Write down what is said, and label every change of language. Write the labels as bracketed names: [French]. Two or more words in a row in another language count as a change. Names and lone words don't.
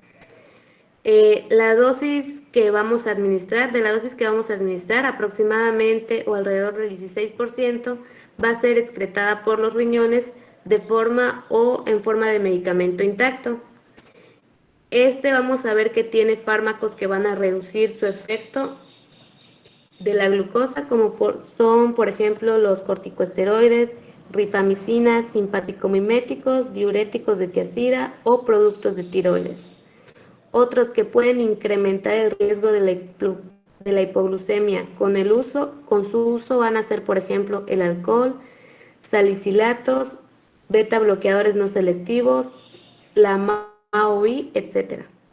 [Spanish] La dosis que vamos a administrar, aproximadamente o alrededor del 16% va a ser excretada por los riñones de forma o en forma de medicamento intacto. Vamos a ver que tiene fármacos que van a reducir su efecto de la glucosa, como son, por ejemplo, los corticosteroides, rifamicina, simpaticomiméticos, diuréticos de tiazida o productos de tiroides. Otros que pueden incrementar el riesgo de la hipoglucemia con su uso van a ser, por ejemplo, el alcohol, salicilatos, beta bloqueadores no selectivos, la MAOI, etc.